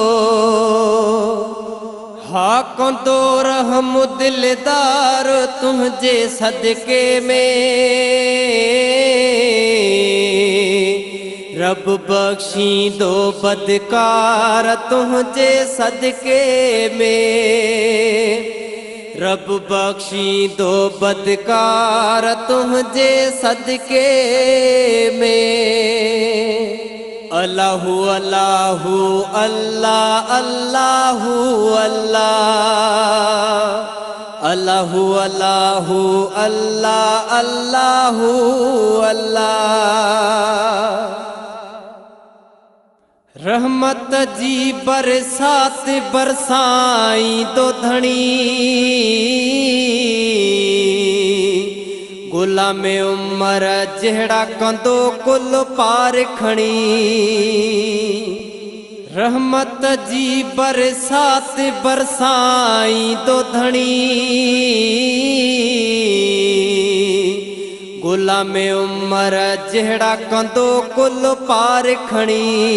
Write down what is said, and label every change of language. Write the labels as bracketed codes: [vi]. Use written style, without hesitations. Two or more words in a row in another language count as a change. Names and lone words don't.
[sd] हा कंदो रहम दिलदार तुंहिंजे सदके में, रब बख्शींदो बदकार तुंहिंजे सदके में, रब बख्शींदो बदकार तुंहिंजे सदके में। [ar] الله الله الله الله الله الله الله الله الله الله. [sd] रहमत जी बरसात बरसाईंदो धणी, गुलाम उमर जहिड़ा कंदो कुल पार खणी। रहमत जी बरसात बरसाईंदो धणी, गुलाम उमर जहिड़ा कंदो कुल पार खणी।